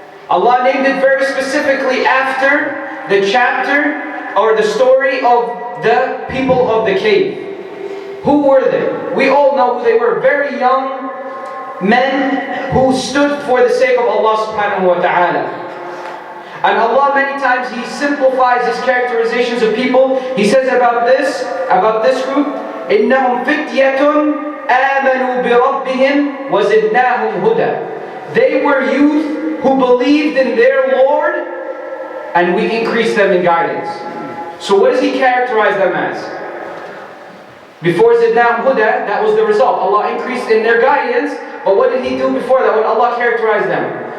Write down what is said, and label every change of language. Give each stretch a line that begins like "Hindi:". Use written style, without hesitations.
English: Allah named it very specifically after the chapter or the story of the people of the cave. Who were they? We all know who they were. Very young men who stood for the sake of Allah subhanahu wa ta'ala. And Allah many times He simplifies His characterizations of people. He says about this group,
Arabic: إِنَّهُمْ فِتْيَةٌ آمَنُوا بِرَبِّهِمْ وَزِدْنَاهُمْ هُدًى.
English: They were youth who believed in their Lord, and we increased them in guidance. So what does He characterize them as? Before
Arabic: زِدْنَاهُمْ هُدًى,
English: that was the result. Allah increased in their guidance, but what did He do before that? What Allah characterized them?